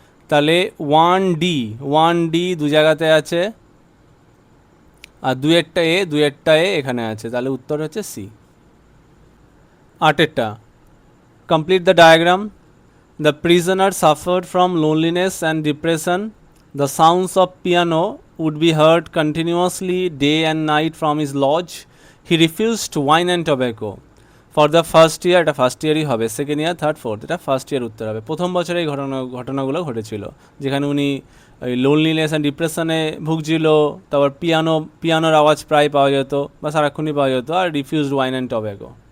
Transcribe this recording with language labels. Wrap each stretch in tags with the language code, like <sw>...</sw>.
<bn>তাহলে 1D দু জায়গাতে আছে, আর দুয়েরটা এ এখানে আছে, তাহলে উত্তর হচ্ছে C.</bn> <en>8এরটা, complete the diagram. The prisoner suffered from loneliness and depression. The sounds of piano would be heard continuously day and night from his lodge. He refused wine and tobacco. For the first year,</en> <bn>এটা first ইয়ারই হবে, second year, third, fourth, এটা first year উত্তর হবে। প্রথম বছরে এই ঘটনাগুলো ঘটেছিল, যেখানে উনি ওই লোনলিনেস অ্যান্ড ডিপ্রেশনে ভুগছিল, তারপর পিয়ানোর আওয়াজ প্রায় পাওয়া যেত বা সারাক্ষণই পাওয়া যেত, আর</bn> <en>Refused wine and tobacco.</en>